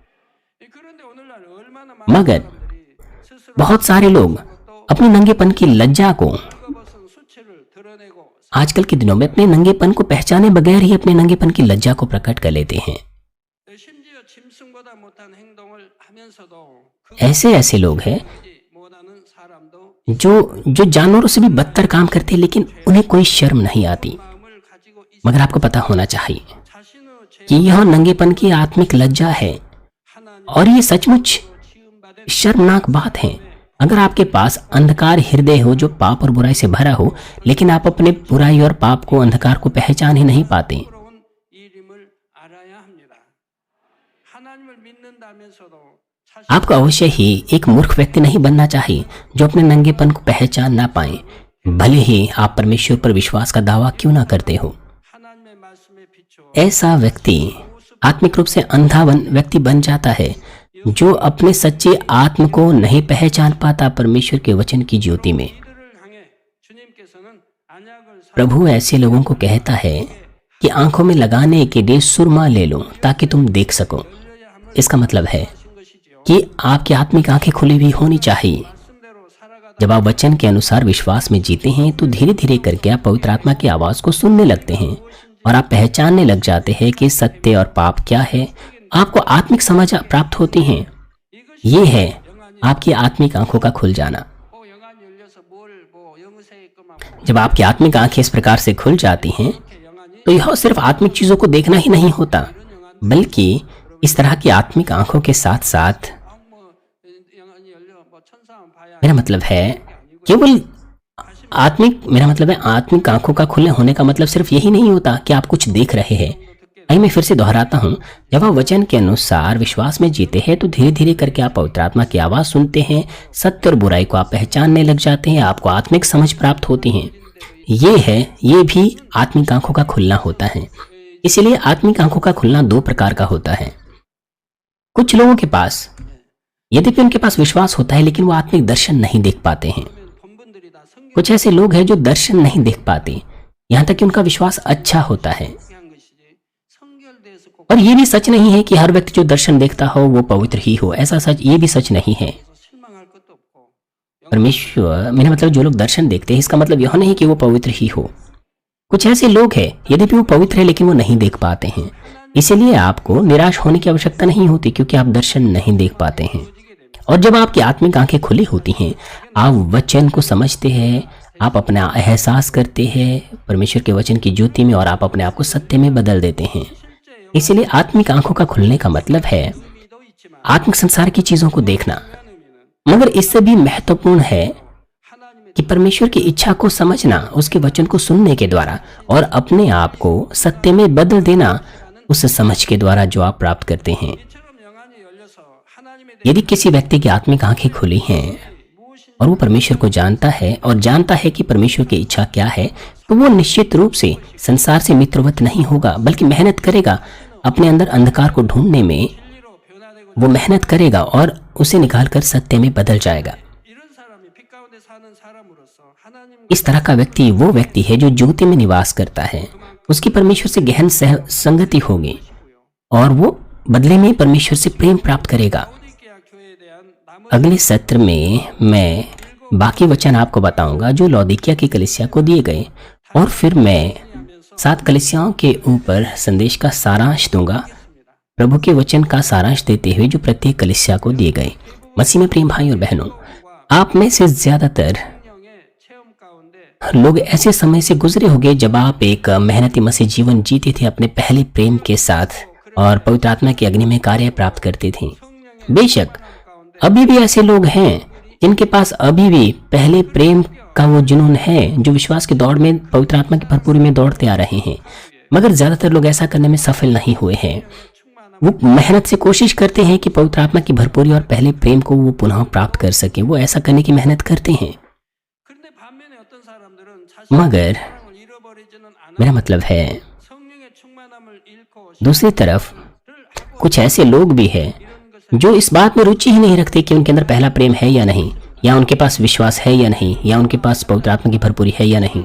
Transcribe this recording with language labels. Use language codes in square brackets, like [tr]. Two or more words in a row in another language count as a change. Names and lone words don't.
[hi] मगर बहुत सारे लोग अपने नंगेपन की लज्जा को आजकल के दिनों में अपने नंगेपन को पहचाने बगैर ही अपने नंगेपन की लज्जा को प्रकट कर लेते हैं। [ko] 못한 행동을 하면서도 [hi] ऐसे ऐसे लोग हैं [ko] 못하는 사람도 [hi] जो जानवरों से भी बदतर काम करते हैं, लेकिन उन्हें कोई शर्म नहीं आती। [ko] 마음을 가지고 있 [hi] मगर आपको पता होना चाहिए [ko] 자신의 [hi] कि यह नंगेपन की आत्मिक लज्जा है [ko] 하나님 [hi] और ये सचमुच [ko] 지음받은 [hi] शर्मनाक बात है। अगर आपके पास अंधकार हृदय हो जो पाप और बुराई से भरा हो, लेकिन आप अपने बुराई और पाप को, अंधकार को पहचान ही नहीं पाते, [ko] 부러운 이름을 알아야 합니다. 하나님을 믿는다면서도 자신 [hi] आपको अवश्य ही एक मूर्ख व्यक्ति नहीं बनना चाहिए जो अपने नंगेपन को पहचान ना पाए, भले ही आप परमेश्वर पर विश्वास का दावा क्यों ना करते हो। [ko] 하나님의 말씀에 비추어 [hi] ऐसा व्यक्ति आत्मिक रूप से अंधा व्यक्ति बन जाता है जो अपने सच्चे आत्म को नहीं पहचान पाता परमेश्वर के वचन की ज्योति में। [ko] 이들을 향해 주님께서는 안약을 [hi] प्रभु ऐसे लोगों को कहता है कि आंखों में लगाने के लिए सुरमा ले लो ताकि तुम देख सको। [ko] 열려야 함을 [hi] इसका मतलब है [ko] 하신 것이지요. [hi] कि आपकी आत्मिक आंखें खुली हुई होनी चाहिए। [ko] 말씀대로 살아가다 [hi] जब आप वचन के अनुसार विश्वास में जीते हैं तो धीरे धीरे करके आप पवित्र आत्मा की आवाज को सुनने लगते हैं और आप पहचानने लग जाते हैं कि सत्य और पाप क्या है। आपको आत्मिक समझ प्राप्त होती है। [ko] 이것이 [hi] ये है [ko] 영안이 [hi] आपकी आत्मिक आंखों का खुल जाना। [ko] 영안이 열려서 뭘 영세의 것만 [hi] जब आपकी आत्मिक आंखें इस प्रकार से खुल जाती हैं [ko] 이렇게 영안이 [hi] तो यह सिर्फ आत्मिक चीजों को देखना ही नहीं होता, [ko] 이런 영안 [hi] बल्कि इस तरह की आत्मिक आंखों के साथ साथ [ko] 영안이 열려 천사만 봐야 [hi] मेरा मतलब है केवल मेरा मतलब है आत्मिक आंखों का खुले होने का मतलब सिर्फ यही नहीं होता कि आप कुछ देख रहे हैं। आइए मैं फिर से दोहराता हूँ, जब आप वचन के अनुसार विश्वास में जीते हैं तो धीरे धीरे करके आप पवित्र आत्मा की आवाज सुनते हैं, सत्य और बुराई को आप पहचानने लग जाते हैं, आपको आत्मिक समझ प्राप्त होती है। ये भी आत्मिक आंखों का खुलना होता है। इसीलिए आत्मिक आंखों का खुलना दो प्रकार का होता है। कुछ लोगों के पास यद्यपि उनके पास विश्वास होता है लेकिन वो आत्मिक दर्शन नहीं देख पाते हैं। [ko] 본분들이 다 성경 [hi] कुछ ऐसे लोग हैं जो दर्शन नहीं देख पाते, यहाँ तक कि उनका विश्वास अच्छा होता है। [ko] 한 것이지 성결돼서 꼭 [hi] और ये भी सच नहीं है कि हर व्यक्ति जो दर्शन देखता हो वो पवित्र ही हो। ऐसा सच ये भी सच नहीं है। [ko] 실망할 것도 없고 [hi] परमेश्वर, मेरा मतलब जो लोग दर्शन देखते हैं इसका मतलब यह नहीं कि वो पवित्र ही हो। कुछ ऐसे लोग हैं यद्यपि वो पवित्र है लेकिन वो नहीं देख पाते हैं। इसीलिए आपको निराश होने की आवश्यकता नहीं होती क्योंकि आप दर्शन नहीं देख पाते हैं। और जब आपकी आत्मिक आंखें खुली होती हैं, आप वचन को समझते हैं, आप अपना एहसास करते हैं परमेश्वर के वचन की ज्योति में और आप अपने आप को सत्य में बदल देते हैं। इसलिए आत्मिक आंखों का खुलने का मतलब है [ko] 의미도 있지만 [hi] आत्मिक संसार की चीजों को देखना, [ko] 하나님은 [hi] मगर इससे भी महत्वपूर्ण है [ko] 하나님의 [hi] कि परमेश्वर की इच्छा को समझना, उसके वचन को सुनने के द्वारा और अपने आप को सत्य में बदल देना उस समझ के द्वारा जो आप प्राप्त करते हैं। [ko] 이처럼 영안이 열려서 하나님에 대해 [hi] यदि किसी व्यक्ति की आत्मिक आंखें खुली हैं [ko] 무엇인지 [hi] और वो परमेश्वर को जानता है और जानता है कि परमेश्वर की इच्छा क्या है, तो वो निश्चित रूप से संसार से मित्रवत नहीं होगा, बल्कि मेहनत करेगा अपने अंदर अंधकार को ढूंढने में। [ko] 진리로 변화되고 [hi] वो मेहनत करेगा और उसे निकालकर सत्य में बदल जाएगा। [ko] 이런 사람이 빛 가운데 사는 사람으로서 하나님과 [hi] इस तरह का व्यक्ति वो व्यक्ति है जो ज्योति में निवास करता है। उसकी परमेश्वर से गहन संगति होगी और वो बदले में परमेश्वर से प्रेम प्राप्त करेगा। [ko] 라오디게아 교회에 대한 나머지 [hi] अगले सत्र में मैं बाकी वचन आपको बताऊंगा जो लौदीकिया की कलीसिया को दिए गए, और फिर मैं 7 कलीसियाओं के ऊपर संदेश का सारांश दूंगा, प्रभु के वचन का सारांश देते हुए जो प्रत्येक कलीसिया को दिए गए। मसीह में प्रेम भाई और बहनों, आप में से ज्यादातर [ko] 성령의 체험 가운데 [hi] लोग ऐसे समय से गुजरे होंगे जब आप एक मेहनती मसीह जीवन जीते थे अपने पहले प्रेम के साथ और पवित्र आत्मा की अग्नि में कार्य प्राप्त करते थे। बेशक अभी भी ऐसे लोग हैं जिनके पास अभी भी पहले प्रेम का वो जुनून है, जो विश्वास की दौड़ में पवित्र आत्मा की भरपूरी में दौड़ते आ रहे हैं, मगर ज्यादातर लोग ऐसा करने में सफल नहीं हुए हैं। वो मेहनत से कोशिश करते हैं कि पवित्र आत्मा की भरपूरी और पहले प्रेम को वो पुनः प्राप्त कर सके। वो ऐसा करने की मेहनत करते हैं, [ko] 그런데 반면에 어떤 사람들은 자신의 [hi] मगर [ko] 사랑을 잃어버리지는 않아 [hi] मेरा मतलब है [ko] 성령의 충만함을 잃고 [hi] दूसरी तरफ [ko] 시를 하고 [hi] कुछ ऐसे लोग भी हैं [ko] 이런 것을 [hi] जो इस बात में रुचि ही नहीं रखते कि उनके अंदर पहला प्रेम है या नहीं, या उनके पास विश्वास है या नहीं, या उनके पास पवित्र आत्मा की भरपूरी है या नहीं।